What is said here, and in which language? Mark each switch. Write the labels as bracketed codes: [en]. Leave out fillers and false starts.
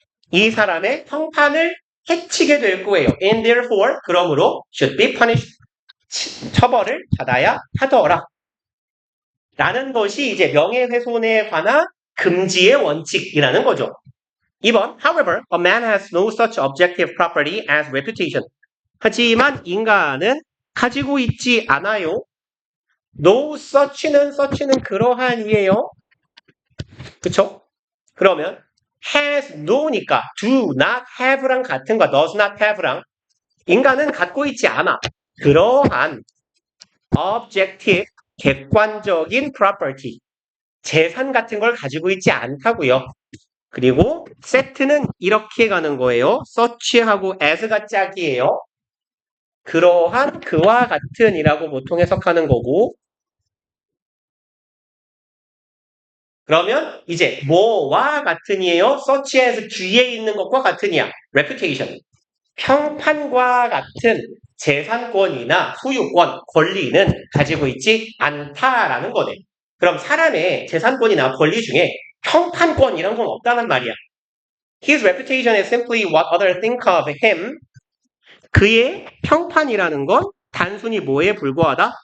[ko] 이 사람의 평판을 해치게 될 거예요. [en] And therefore, [ko] 그러므로 [en] should be punished. [ko] 처벌을 받아야 하더라. 라는 것이 이제 명예훼손에 관한 금지의 원칙이라는 거죠. [en] 2번, however, a man has no such objective property as reputation. [ko] 하지만 인간은 가지고 있지 않아요. No such는 그러한이에요. 그쵸? 그러면 has no니까 do not have랑 같은 거 [en] does not have [ko] 랑 인간은 갖고 있지 않아. 그러한 objective, 객관적인 property, 재산 같은 걸 가지고 있지 않다고요. 그리고 set는 이렇게 가는 거예요. such하고 as가 짝이에요. 그러한 그와 같은이라고 보통 해석하는 거고 그러면 이제 뭐와 같은이에요? such as 뒤에 있는 것과 같은이야. reputation. 평판과 같은 재산권이나 소유권, 권리는 가지고 있지 않다라는 거네. 그럼 사람의 재산권이나 권리 중에 평판권 이런 건 없다는 말이야. [en] His reputation is simply what others think of him. [ko] 그의 평판이라는 건 단순히 뭐에 불과하다?